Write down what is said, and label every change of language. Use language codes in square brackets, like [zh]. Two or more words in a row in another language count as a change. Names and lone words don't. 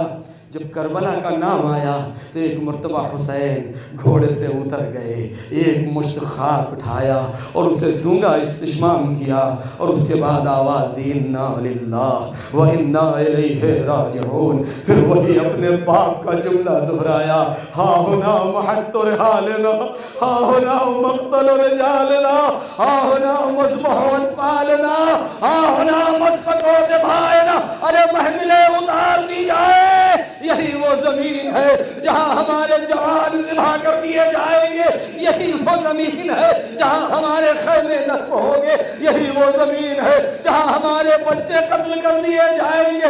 [ur] جب کربلا کا نام آیا تو ایک مرتبہ حسین گھوڑے سے اتر گئے، ایک مشت خاک اٹھایا اور اسے سونگا، استشمام کیا اور اس کے بعد آواز دی [ar] انا للہ و انا الیہ راجعون۔ [ur] پھر وہی اپنے باپ کا جملہ دہرایا، [ar] ہا ہنا محط رحالنا، ہا ہنا مقتل رجالنا، ہا ہنا مذبح اطفالنا، ہا ہنا مسفک دمائنا۔ [ur] ارے محملیں اتار دی جائے، یہی وہ زمین ہے جہاں ہمارے جوان ذبح کر دیے جائیں گے، یہی وہ زمین ہے جہاں ہمارے خیمے نصب ہوں گے، یہی وہ زمین ہے جہاں ہمارے بچے قتل کر دیے جائیں گے۔